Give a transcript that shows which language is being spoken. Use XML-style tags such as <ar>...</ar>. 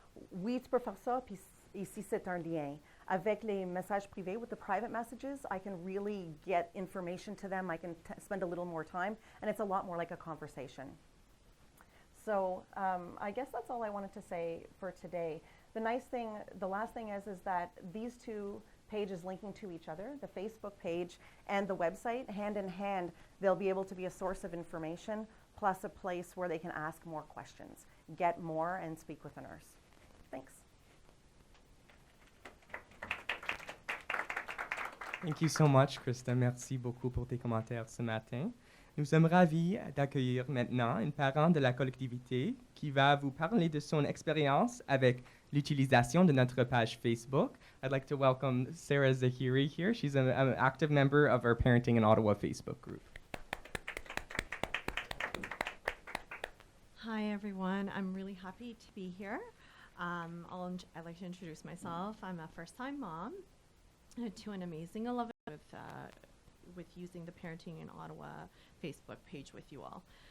<fr>Oui, tu peux faire ça, puis ici c'est un lien. Avec les messages privés,</fr> <en>with the private messages, I can really get information to them. I can spend a little more time, and it's a lot more like a conversation. So I guess that's all I wanted to say for today. The nice thing, the last thing is that these two pages linking to each other, the Facebook page and the website, hand in hand, they'll be able to be a source of information plus a place where they can ask more questions, get more, and speak with a nurse. Thanks. Thank you so much, Krista.</en> <fr>Merci beaucoup pour tes commentaires ce matin. Nous sommes ravis d'accueillir maintenant une parent de la collectivité qui va vous parler de son expérience avec l'utilisation de notre page Facebook.</fr> <en>I'd like to welcome Sarah Zahiri here. She's an active member of our Parenting in Ottawa Facebook group. Hi, everyone. I'm really happy to be here. I'd like to introduce myself. I'm a first-time mom to an amazing 11 with using the Parenting in Ottawa Facebook page with you all.</en>